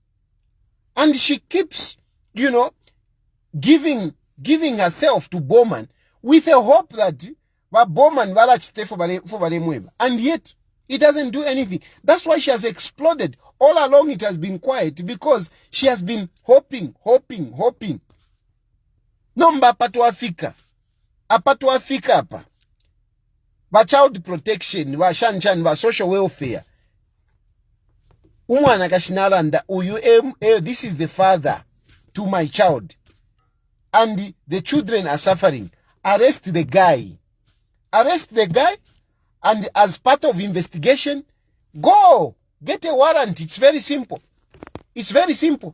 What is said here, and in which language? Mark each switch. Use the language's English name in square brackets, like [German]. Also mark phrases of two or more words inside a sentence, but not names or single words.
[English] And she keeps, you know, giving herself to Bowman with a hope that Bowman will stay for Balemweba. And yet, it doesn't do anything. That's why she has exploded. All along it has been quiet because she has been hoping. [Bemba] Nomba patuafika. Apatuafika apa. Ba [English] child protection, [Bemba] ba shanshan, ba [English] social welfare. [Bemba] Umwana kashinaranda uyu [English] this is the father to my child. And the children are suffering. Arrest the guy. Arrest the guy. And as part of investigation, go get a warrant. It's very simple. It's very simple.